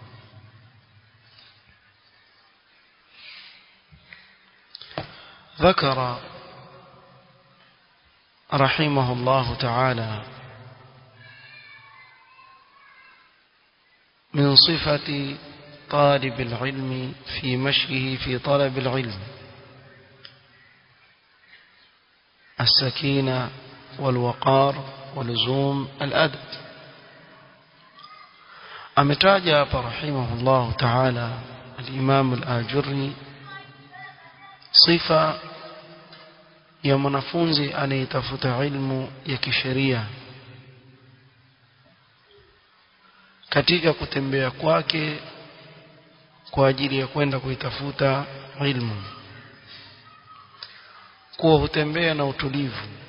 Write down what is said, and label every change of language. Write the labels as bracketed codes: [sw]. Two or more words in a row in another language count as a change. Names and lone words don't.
[ar] ذكر رحمه الله تعالى من صفة طالب العلم في مشيه في طلب العلم السكينة والوقار ولزوم الأدب. [sw] ametaja hapa [ar] رحمه الله تعالى [sw] al-Imam al-Ajurri sifa ya mwanafunzi anayetafuta ilmu ya kisheria katika kutembea kwake kwa ajili ya kwenda kuitafuta ilmu, kuwa hutembea na utulivu